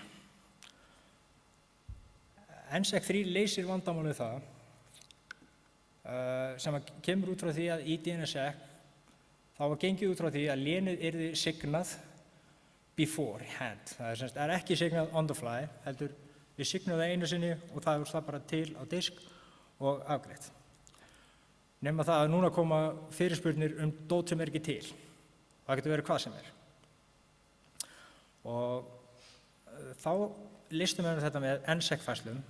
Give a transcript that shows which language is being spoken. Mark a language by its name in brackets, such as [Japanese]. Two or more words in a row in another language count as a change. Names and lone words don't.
[Icelandic] NSEC3 leysir vandamálið það sem kemur út frá því að í DNS-sec þá var gengið út frá því að lénið yrði signað beforehand. Það er ekki signað [English] on the fly, [Icelandic] heldur við signum það einu sinni og það er það bara til á disk og afgreitt. Nema það að núna koma fyrirspurnir dót sem er ekki til. Það getur verið hvað sem er. Og þá listum við þetta með NSEC-færslum.